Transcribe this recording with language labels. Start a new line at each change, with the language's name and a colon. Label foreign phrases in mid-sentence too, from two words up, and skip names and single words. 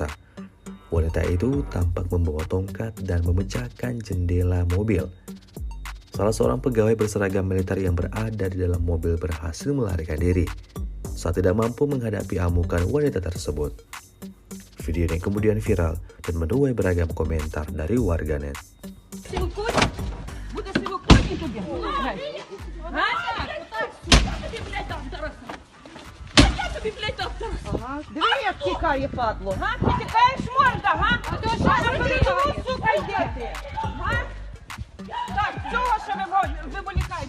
Indonesian: Wanita itu tampak membawa tongkat dan memecahkan jendela mobil. Salah seorang pegawai berseragam militer yang berada di dalam mobil berhasil melarikan diri saat tidak mampu menghadapi amukan wanita tersebut. Video ini kemudian viral dan menuai beragam komentar dari warganet.
Ukrainian: Буде сьогодні тобі. Диви, як тікає, падло. Ти тікаєш, морда, га? А то що на передову, сука, йдете? Так, цього ще виволікаємо.